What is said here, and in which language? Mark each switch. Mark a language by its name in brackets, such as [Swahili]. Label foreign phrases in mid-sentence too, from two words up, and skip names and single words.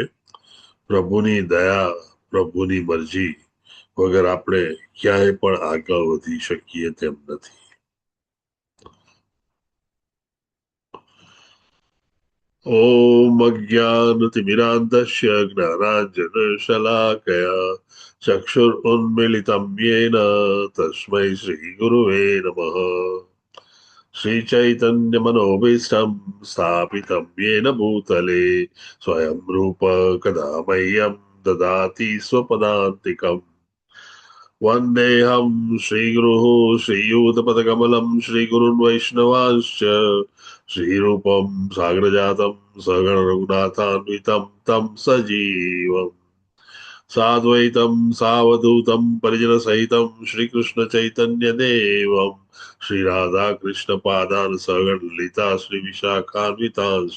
[Gujarati] પ્રભુની દયા, પ્રભુની મરજી વગર આપણે ક્યાંય પણ આગળ વધી શકીએ તેમ નથી. [Sanskrit] ઓમ અજ્ઞાનતિમિરાન્ધસ્ય જ્ઞાનાંજનશલાકયા ચક્ષુરુન્મિલિतं येन તસ્मै શ્રી ગુરુવે નમઃ. श्रीचैतन्यमनोभीष्टं स्थापितं येन भूतले स्वयं रूप कदा मह्यं ददाति स्वपदान्तिकम्. वन्देऽहं श्रीगुरुः श्रीयूतपदकमलं श्रीगुरुन् वैष्णवांश्च श्रीरूपं साग्रजातं सगण रघुनाथान्वितं तं सजीवम् साद्वैतं सावधूतं परिजनसहितं श्रीकृष्णचैतन्यदेवं श्रीराधाकृष्णपादान् सगण ललिता श्रीविशाखान्वितांश्च.